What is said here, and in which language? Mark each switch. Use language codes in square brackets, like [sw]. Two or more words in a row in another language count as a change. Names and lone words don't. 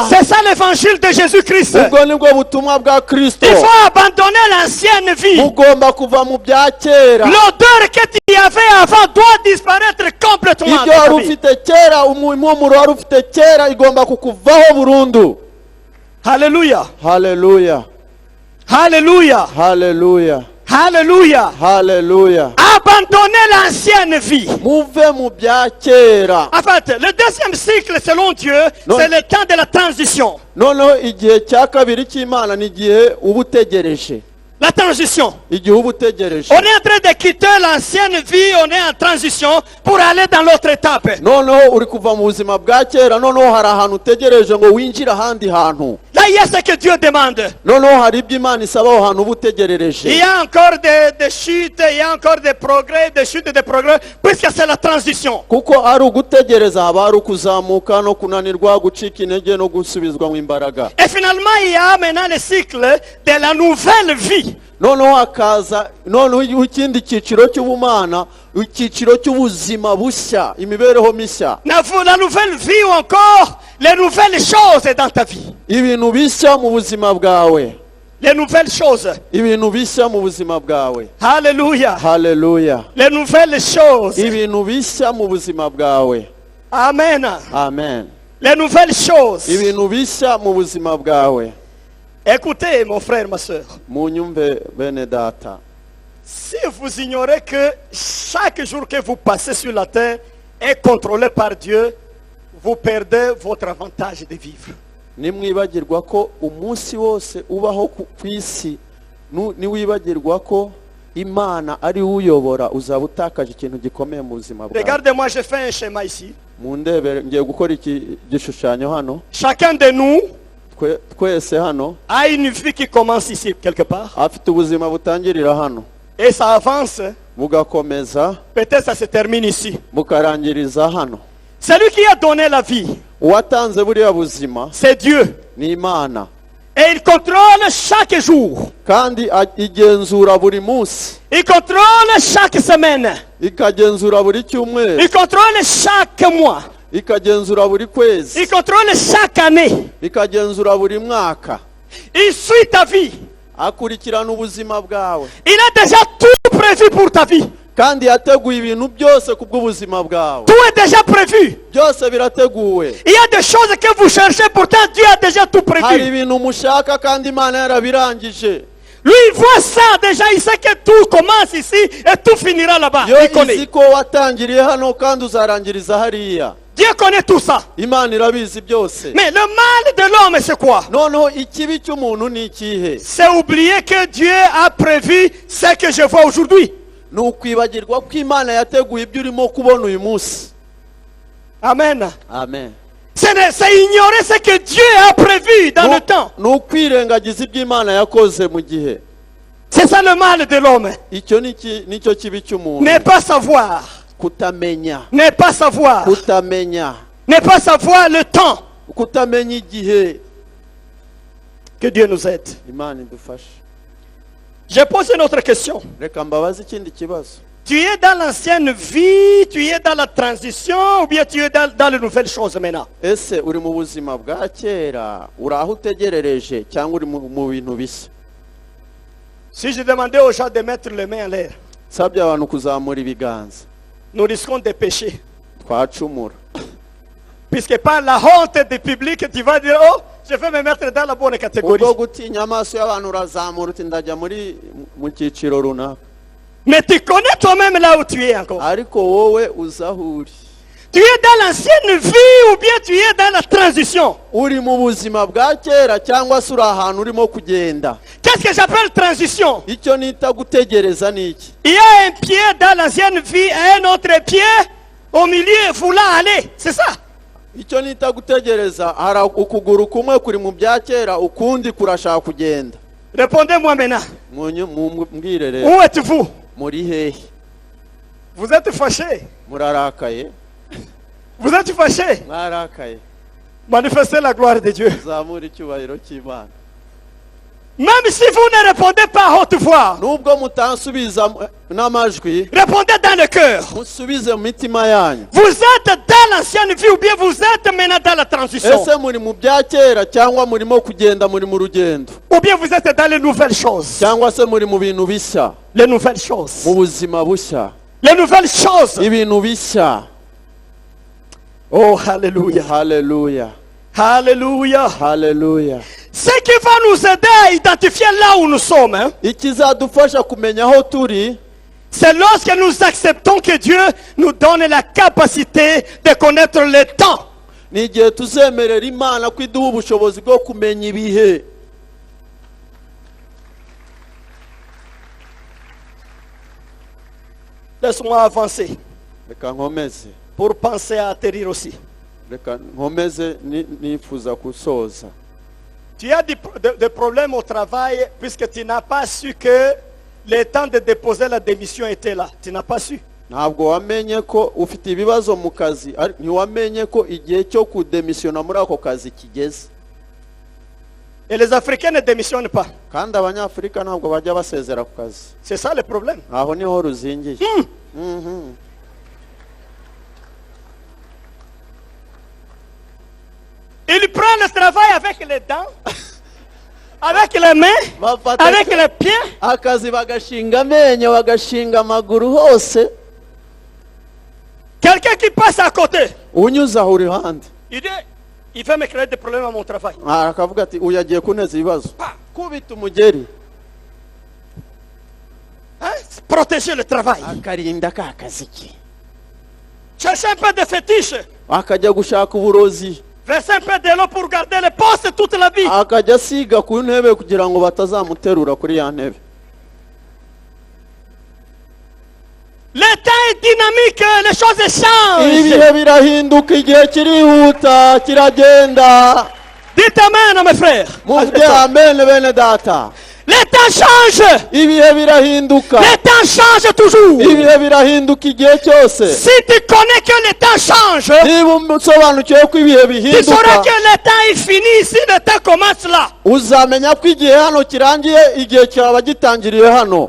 [fr] C'est ça l'évangile de Jésus-Christ. [rw] ubwo nibwo butumwa bwa kristo [fr] Il faut abandonner l'ancienne vie. [rw] mugomba kuva mu bya kera [fr] L'odeur que tu avais avant doit disparaître complètement. [rw] ibyo [fr] de ta [rw] wari [fr] vie. [rw] ufite kera impumuro wari ufite kera igomba kukuvaho burundu. [fr] Alléluia. [rw] Haleluya, [fr] Alléluia. [rw] haleluya, [fr] Alléluia. [rw] haleluya. [fr] Abandonner l'ancienne vie. [rw] muve mu bya kera. [fr] En fait, le deuxième cycle, selon Dieu, Non. c'est le temps de la transition. [rw] noneho igihe cya kabiri cy'imana ni igihe uba utegereje, [fr] La transition. [rw] igihe uba utegereje. [fr] On est en train de quitter l'ancienne vie, on est en transition pour aller dans l'autre étape. [rw] noneho uri kuva mu buzima bwa kera, noneho hari ahantu utegereje ngo winjire ahandi hantu. [fr] Là, il y a ce que Dieu demande. [rw] noneho hari ibyo imana isaba aho hantu uba [fr] Il [rw] utegerereje. [fr] y a encore des chutes, il y a encore des progrès, des chutes et des progrès, puisque c'est la transition. [rw] kuko ari ugutegereza haba hari ukuzamuka no kunanirwa, gucika intege no gusubizwa mu imbaraga. [fr] Et finalement, il y a maintenant le cycle de la nouvelle vie. [rw] noneho hakaza noneho ikindi cyiciro cy'ubumana, icyiciro cy'ubuzima bushya, imibereho mishya, [fr] La nouvelle vie ou encore les nouvelles choses dans ta vie. [rw] ibintu bishya mu buzima bwawe, [fr] Les nouvelles choses. [rw] ibintu bishya mu buzima bwawe. [fr] Alléluia. [rw] Haleluya, [fr] Les nouvelles choses. [rw] ibintu bishya mu buzima bwawe. [fr] Amen. [rw] Amen. [fr] Les nouvelles choses. [rw] ibintu bishya mu buzima bwawe. [fr] Écoutez, mon frère, ma soeur. [rw] munyumve bene data, [fr] Si vous ignorez que chaque jour que vous passez sur la terre est contrôlé par Dieu, vous perdez votre avantage de vivre. [rw] nimwibagirwa ko umunsi wose ubaho ku isi, niwibagirwa ko imana ari uyobora, uzaba utakaje ikintu gikomeye mu buzima bwawe. [fr] Regardez-moi, je fais un schéma ici. [rw] mundebere, ngiye gukora iki gishushanyo hano. [fr] Chacun de nous [rw] twese hano [fr] a une vie qui commence ici, quelque part. [rw] afite ubuzima butangirira hano, [fr] Et ça avance. [rw] bugakomeza [fr] Peut-être ça se termine ici. [rw] bukarangiriza hano. [fr] Celui qui a donné la vie, [rw] uwatanze buriya buzima [fr] c'est Dieu. [rw] ni Imana, [fr] Et il contrôle chaque jour. [rw] kandi igenzura buri munsi, [fr] Il contrôle chaque semaine. [rw] ikagenzura buri cyumweru, [fr] Il contrôle chaque mois. [rw] ikagenzura buri kwezi, [fr] Il contrôle chaque année. [rw] ikagenzura buri mwaka, [fr] Il suit ta vie. [rw] akurikirana ubuzima bwawe, [fr] Il a déjà tout prévu pour ta vie. [rw] kandi yateguye ibintu byose ku bw'ubuzima bwawe. [fr] Tout est déjà prévu. [rw] byose birateguwe. [fr] Il y a des choses que vous cherchez, pourtant Dieu a déjà tout [rw] hari [fr] prévu. [rw] ibintu mushaka kandi Imana yarabirangije. [fr] Lui, il voit ça déjà, il sait que tout commence ici et tout finira là-bas. [rw] yo [fr] Il [rw] izi [fr] connaît. [rw] ko watangiriye hano kandi uzarangiriza hariya. [fr] Dieu connaît tout ça. [rw] Imana irabizi byose. [fr] Mais le mal de l'homme, c'est quoi? [rw] noneho ikibi cy'umuntu ni ikihe? [fr] C'est oublier que Dieu a prévu ce que je vois aujourd'hui. [rw] ni ukwibagirwa ko Imana yateguye ibyo urimo kubona uyu munsi. [fr] Amen. [rw] Amen. [fr] C'est ignorer ce que Dieu a prévu dans le temps. [rw] ni ukwirengagiza ibyo Imana yakoze mu gihe. [fr] C'est ça le mal de l'homme. [rw] icyo nicyo kibi cy'umuntu. [fr] Ne pas savoir. [rw] kutamenya, [fr] Ne pas savoir. [rw] kutamenya, [fr] Ne pas savoir le temps. [rw] kutamenya igihe. [fr] Que Dieu nous aide. [rw] Imana idufashe. [fr] Je pose une autre question. [rw] reka mbabaze ikindi kibazo. [fr] Tu es dans l'ancienne vie, tu es dans la transition, ou bien tu es dans les nouvelles choses maintenant? [rw] ese uri mu buzima bwa kera, uri aho utegerereje, cyangwa uri mu bintu bishya? [fr] Si je demandais aux gens de mettre les mains en l'air, [rw] nsabye abantu kuzamura ibiganza, [fr] nous risquons de pécher. [rw] twacumura. [fr] Puisque par la honte du public, tu vas dire, oh, je vais me mettre dans la bonne catégorie. [rw] ubwo gutinya amaso y'abantu urazamura uti ndajya mu cyiciro runaka, [fr] Mais tu connais toi-même là où tu es encore. [rw] ariko wowe uzi aho uri. [fr] Tu es dans l'ancienne vie ou bien tu es dans la transition? [rw] uri mu buzima bwa kera cyangwa se uri ahantu urimo kugenda. [fr] Qu'est-ce que j'appelle transition? [rw] icyo nita gutegereza ni iki? [fr] Il y a un pied dans l'ancienne vie et un autre pied au milieu voulant aller. C'est ça. [rw] icyo nita gutegereza, hari ukuguru kumwe kuri mu bya kera, ukundi kurashaka kugenda. [fr] Répondez-moi maintenant. [rw] Mbwire rero, [fr] Où êtes-vous? [rw] muri hehe? [fr] Vous êtes fâché. [rw] Murarakaye? [fr] Vous êtes fâché. [rw] Mwarakaye? [fr] Manifestez la gloire de Dieu. [rw] Zamura icyubahiro cy'Imana. [fr] Même si vous ne répondez pas à haute voix, [rw] nubwo mutansubiza n'amajwi [fr] répondez dans le cœur. [rw] musubize mu mitima yanyu. [fr] Vous êtes dans l'ancienne vie ou bien vous êtes maintenant dans la transition? [rw] Ese muri mu bya kera cyangwa murimo kugenda muri mu rugendo, [fr] Ou bien vous êtes dans les nouvelles choses? [rw] cyangwa se muri mu bintu bishya, [fr] Les nouvelles choses. [rw] mu buzima bushya, [fr] Les nouvelles choses. [rw] ibintu bishya. [fr] Oh, hallelujah. [rw] Haleluya, [fr] Hallelujah. [rw] haleluya. [fr] Ce qui va nous aider à identifier là où nous sommes, hein, [rw] Ikizadufasha kumenya aho turi, [fr] c'est lorsque nous acceptons que Dieu nous donne la capacité de connaître le temps. [rw] ni igihe tuzemerera Imana ko iduha ubushobozi bwo kumenya ibihe. [fr] Laisse-moi avancer [rw] Reka nkomeze, [fr] pour penser à atterrir aussi. [rw] reka nkomeze nifuza gusoza. [fr] Tu as des problèmes au travail puisque tu n'as pas su que le temps de déposer la démission était là. Tu n'as pas su. [rw] Ntabwo wamenye ko ufite ibibazo mu kazi, ntiwamenye ko igihe cyo kudemisiyona muri ako kazi kigeze. [fr] Et les Africains ne démissionnent pas. [rw] Kandi abanyafurika ntabwo bajya basezera ku kazi. [fr] C'est ça le problème. [rw] Aho niho ruzingiye. [fr] Il prend le travail avec les dents, avec les mains, avec les pieds. [rw] Akazi bagashinga amenyo, bagashinga amaguru hose. [fr] Quelqu'un qui passe à côté, [rw] Unyuze aho iruhande, [fr] il dit, il va me créer des problèmes à mon travail. [rw] akavuga ati uyu agiye kuneza ibibazo. Kubita umugeri, [fr] Hein? Protéger le travail. [rw] akarinda ka kazi ke. [fr] Chercher un peu de fétiche. [rw] Akajya gushaka uburozi, [fr] Verser un peu de l'eau pour garder le poste toute la vie. [rw] akajya asiga ku ntebe kugira ngo batazamuterura kuri ya ntebe. [fr] Le temps est dynamique, les choses changent. [rw] Ibihe birahinduka, igihe kirihuta, kiragenda. [fr] Dites amen, mes frères. [rw] Muvuge amen bene data. [fr] Le temps change. [rw] Ibihe birahinduka, [fr] Le temps change toujours. [rw] ibihe birahinduka igihe cyose. [fr] Si tu connais que le temps change, [rw] Niba usobanukiwe ko ibihe [fr] tu sauras [rw] bihinduka, [fr] que le temps est fini si le temps commence là. [rw] uzamenya ko igihe hano kirangiye, igihe cyaba gitangiriye hano.